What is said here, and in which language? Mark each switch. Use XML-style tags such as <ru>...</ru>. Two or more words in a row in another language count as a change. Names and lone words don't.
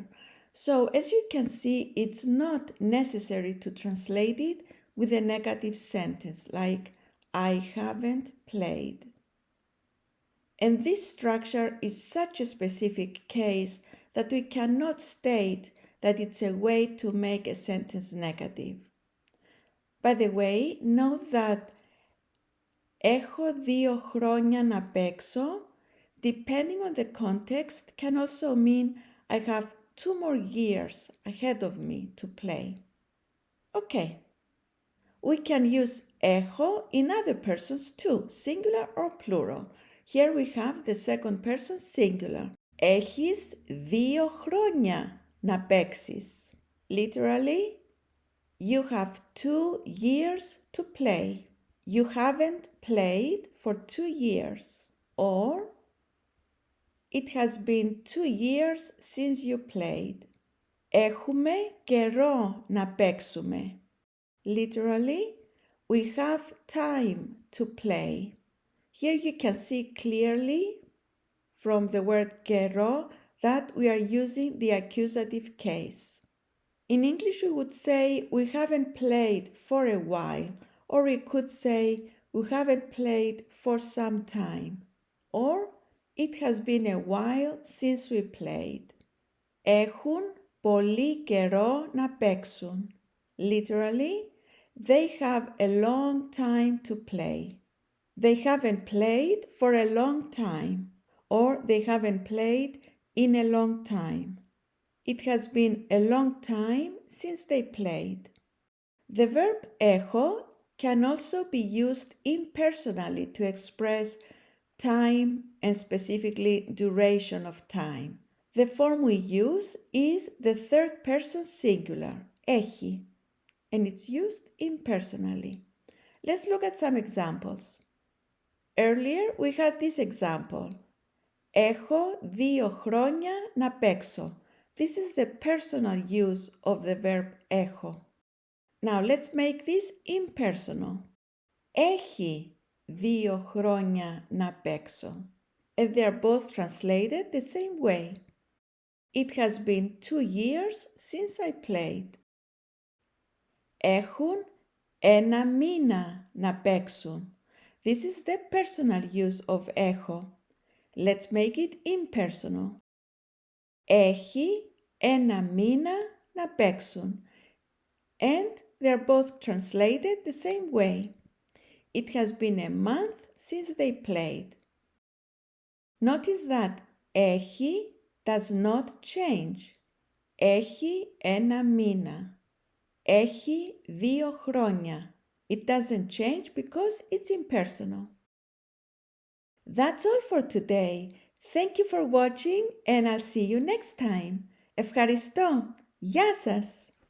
<en>So as you can see, it's not necessary to translate it with a negative sentence like I haven't played. And this structure is such a specific case that we cannot state that it's a way to make a sentence negative. By the way, note that</en> <el>έχω 2 χρόνια να παίξω,</el> <en>depending on the context, can also mean I have 2 more years ahead of me to play. Okay. We can use έχω in other persons too, singular or plural. Here we have the second person singular.</en> <el>Έχεις 2 χρόνια να παίξεις.</el> <en>Literally, you have 2 years to play. You haven't played for 2 years. Or, it has been 2 years since you played.</en> <el>Έχουμε καιρό να παίξουμε.</el> <en>Literally, we have time to play. Here you can see clearly from the word καιρό that we are using the accusative case. In English, we would say we haven't played for a while, or we could say we haven't played for some time, or it has been a while since we played.</en> <el>Έχουν πολύ καιρό να παίξουν.</el> <en>Literally, they have a long time to play. They haven't played for a long time, or they haven't played in a long time. It has been a long time since they played. The verb έχω can also be used impersonally to express time and specifically duration of time. The form we use is the third person singular, έχει, and it's used impersonally. Let's look at some examples. Earlier we had this example.</en> <el>Έχω 2 χρόνια να παίξω.</el> <en>This is the personal use of the verb έχω. Now let's make this impersonal.</en> <el>Έχει 2 χρόνια να παίξω.</el> <en>And they are both translated the same way. It has been 2 years since I played.</en> <el>Έχουν 1 μήνα να παίξουν.</el> <en>This is the personal use of έχω. Let's make it impersonal.</en> <el>Έχει ένα μήνα να παίξουν.</el> <en>And they're both translated the same way. It has been a month since they played. Notice that έχει does not change.</en> <el>Έχει ένα μήνα. Έχει 2 χρόνια.</el> <en>It doesn't change because it's impersonal. That's all for today. Thank you for watching and I'll see you next time.</en> <el>Ευχαριστώ. Γεια σας.</el>